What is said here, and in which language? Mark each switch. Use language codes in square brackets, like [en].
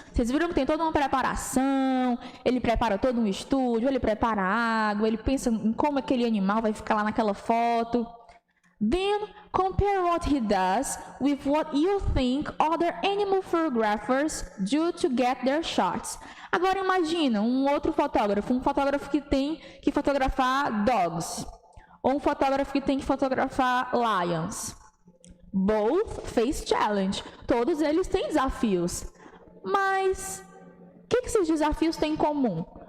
[pt] Vocês viram que tem toda uma preparação, ele prepara todo um estúdio, ele prepara água, ele pensa em como aquele animal vai ficar lá naquela foto. [en] Then, compare what he does with what you think other animal photographers do to get their shots. [pt] Agora imagina um outro fotógrafo, um fotógrafo que tem que fotografar dogs, ou um fotógrafo que tem que fotografar lions. [en] Both face challenge. [pt] Todos eles têm desafios. Mas o que esses desafios têm em comum?